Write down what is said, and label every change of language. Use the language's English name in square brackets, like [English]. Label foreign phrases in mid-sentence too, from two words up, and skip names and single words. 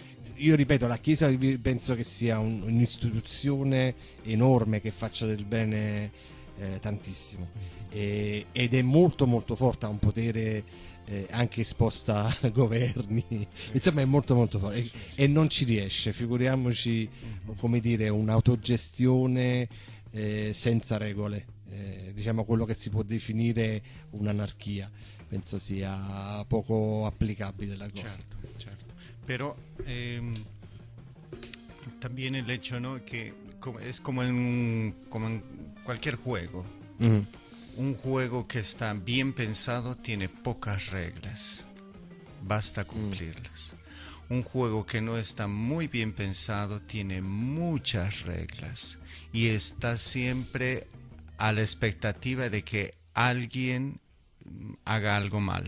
[Italian] Io ripeto, la Chiesa penso che sia un'istituzione enorme che faccia del bene tantissimo ed è molto molto forte, ha un potere anche esposta a governi, insomma è molto molto forte e non ci riesce, figuriamoci, come dire, un'autogestione senza regole, diciamo quello che si può definire un'anarchia, penso sia poco applicabile la cosa. Certo. [Spanish] Pero también el hecho, ¿no?, que es como en cualquier juego. un juego que está bien pensado tiene pocas reglas, basta cumplirlas. Un juego que no está muy bien pensado tiene muchas reglas y está siempre a la expectativa de que alguien haga algo mal.